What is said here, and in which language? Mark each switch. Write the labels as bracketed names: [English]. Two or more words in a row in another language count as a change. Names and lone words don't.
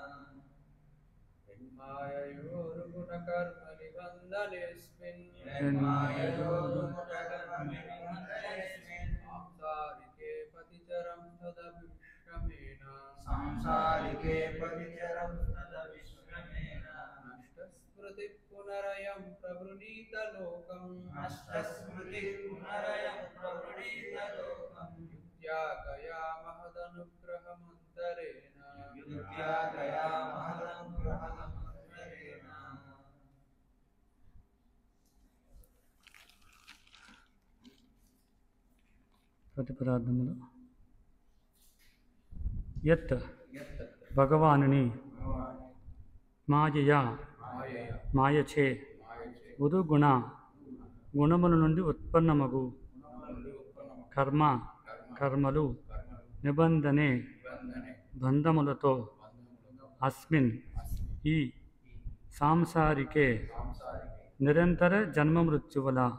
[Sanskrit] यन्माययोरुगुणकर्मनिबन्धनेऽस्मिन् सांसारिके परिचरंस्तदविश्रमेण नष्टस्मृति पुनरयं प्रवृणीत लोकम् युक्त्या कया महदनुग्रहमन्तरेण ప్రతిపదార్థములు యత్ [Telugu] భగవానుని మాయయా మాయచే ఉదుగుణ గుణముల నుండి ఉత్పన్నమగు కర్మ కర్మలు నిబంధనే బంధములతో అస్మిన్ ఈ సాంసారికే నిరంతర జన్మ మృత్యువుల